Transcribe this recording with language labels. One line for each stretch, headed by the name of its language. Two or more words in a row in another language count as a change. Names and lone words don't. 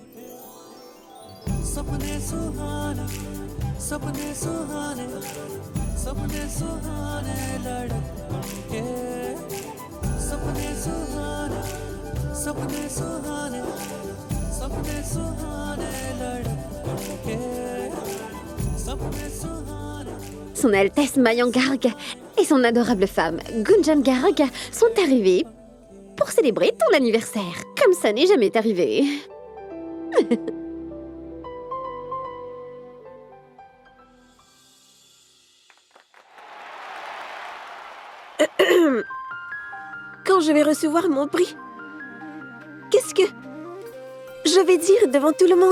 Hindi: सपने सुहाने सपने सुहाने सपने सुहाने लड़क के, सपने सुहाने सपने सुहाने सपने सुहाने लड़क के, सपने सुहाने.
French: Son Altesse Mayank Garg et son adorable femme Gunjan Garg sont arrivés pour célébrer ton anniversaire. Comme ça n'est jamais arrivé. Quand je vais recevoir mon prix, qu'est-ce que je vais dire devant tout le monde?